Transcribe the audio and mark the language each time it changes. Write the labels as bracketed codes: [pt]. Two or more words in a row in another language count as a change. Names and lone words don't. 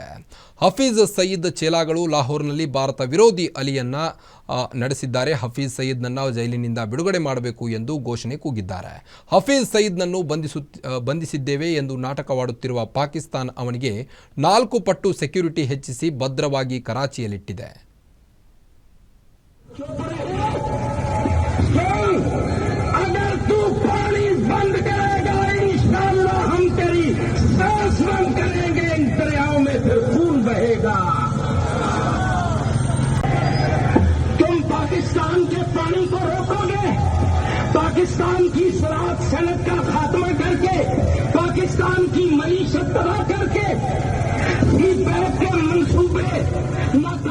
[kn] ಹಫೀಜ್ ಸಯೀದ್ ಚೇಲಾಗಳು ಲಾಹೋರ್ನಲ್ಲಿ ಭಾರತ ವಿರೋಧಿ ಅಲಿಯನ್ನ ನಡೆಸಿದ್ದಾರೆ. ಹಫೀಜ್ ಸಯೀದ್ನನ್ನು ಜೈಲಿನಿಂದ ಬಿಡುಗಡೆ ಮಾಡಬೇಕು ಎಂದು ಘೋಷಣೆ ಕೂಗಿದ್ದಾರೆ. ಹಫೀಜ್ ಸಯೀದ್ನನ್ನು ಬಂಧಿಸಿದ್ದೇವೆ ಎಂದು ನಾಟಕವಾಡುತ್ತಿರುವ ಪಾಕಿಸ್ತಾನ ಅವನಿಗೆ 4 ಪಟ್ಟು ಸೆಕ್ಯೂರಿಟಿ ಹೆಚ್ಚಿಸಿ ಭದ್ರವಾಗಿ ಕರಾಚಿಯಲ್ಲಿಟ್ಟಿದೆ. [ur] اگر تو پانی بند کرے گا ان شاء اللہ ہم تیری سانس بند کریں گے، ان دریاؤں میں پھر خون بہے گا. تم پاکستان کے پانی کو روکو گے، پاکستان کی صراحت صنعت کا خاتمہ کر کے، پاکستان کی معیشت تباہ کر کے، بیٹھ کے منصوبے